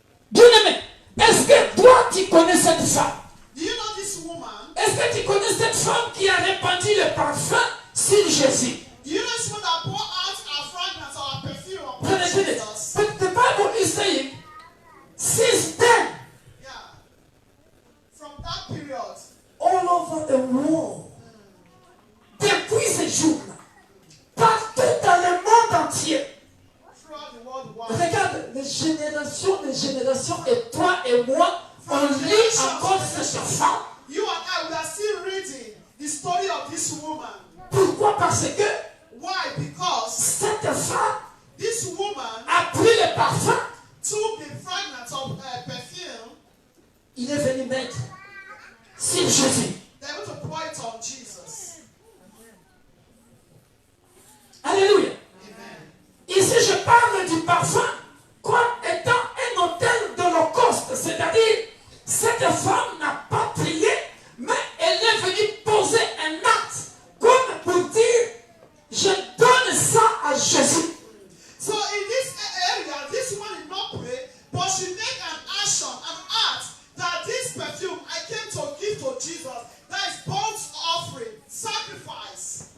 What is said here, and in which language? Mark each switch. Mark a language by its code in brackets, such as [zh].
[fr] Bien-aimé, est-ce que toi tu connais cette femme? [en] Do you know this woman? [fr] Est-ce que tu connais cette femme qui a répandu le parfum sur Jésus? [en] Do you know this woman that poured out our fragrance or our perfume upon Listen, Jesus? but the Bible is saying, since then, Yeah. From that period, all over the world, [fr] depuis ce jour-là, partout dans le monde entier, [en] throughout the world wide, [fr] regarde, des générations, et toi et moi, on lit encore cette femme. [en] you and I, we are still reading the story of this woman. [fr] Pourquoi? Parce que [en] Why? Because [fr] cette femme [en] this woman [fr] a pris le parfum, [en] took the fragrance of perfume, [fr] il est venu mettre sur Jésus. [en] they went to pour it on Jesus. [fr] Alléluia. [en] Amen. [fr] Ici, je parle du parfum comme étant un autel d'Holocauste. C'est-à-dire, cette femme n'a pas prié, mais elle est venue poser un acte comme pour dire, je donne ça à Jésus. [en] So in this area, this woman did not pray, but she made an action, an act, that this perfume I came to give to Jesus. That is burnt offering, sacrifice.